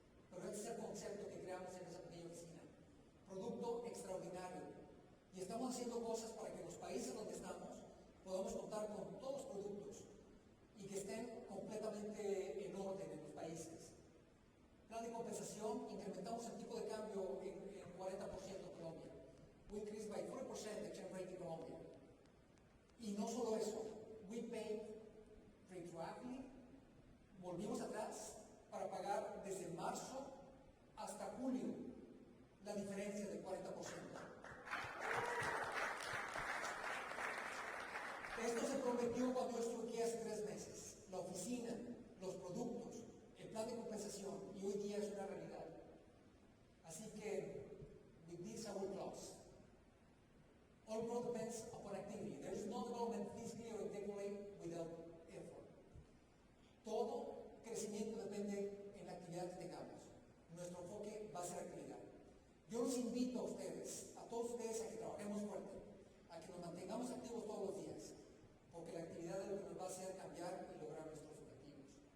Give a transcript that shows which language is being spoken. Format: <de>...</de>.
<es>Pero este es el concepto que creamos en esa pequeña oficina. Producto extraordinario. Y estamos haciendo cosas para que en los países donde estamos podamos contar con todos los productos y que estén completamente en orden en los países. Plan de compensación, incrementamos el tipo de cambio en 40% en Colombia.</es> <en>We increased by 40% exchange rate in Colombia.</en> <es>Y no solo eso,</es> <en>we paid retroactively,</en> <es>volvimos atrás para pagar desde marzo hasta julio la diferencia del 40%. Esto se prometió cuando yo estuve aquí hace 3 meses. La oficina, los productos, el plan de compensación, y hoy día es una realidad. Así que,</es> <en>with this I will close. All growth depends upon activity. There is no development physically or technically without effort.</en> <es>Todo crecimiento depende en la actividad que tengamos. Nuestro enfoque va a ser actividad. Yo los invito a ustedes, a todos ustedes, a que trabajemos fuerte, a que nos mantengamos activos todos los días, porque la actividad es lo que nos va a hacer cambiar y lograr nuestros objetivos.</es>